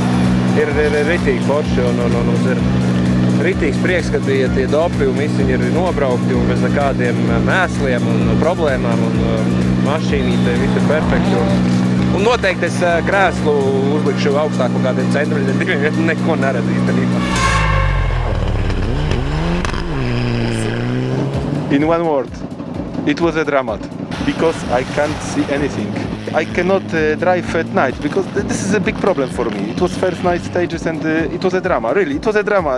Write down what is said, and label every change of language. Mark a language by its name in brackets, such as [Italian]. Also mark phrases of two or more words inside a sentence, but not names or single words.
[Latvian] Ir ritīgi forši un mums ir ritīgs prieks, ka tie dopi un visi viņi ir nobraukti un bez nekādiem mēsliem un problēmām un mašīnīte, viss ir perfekti. Un noteikti es krēslu uzlikšu augstāk par kādiem centimetriem, ja neko neredzu īstenībā. [English] In one word, it was a drama because I can't see anything. I cannot drive at night because this is a big problem for me. It was first night stages and it was a drama, really. It was a drama.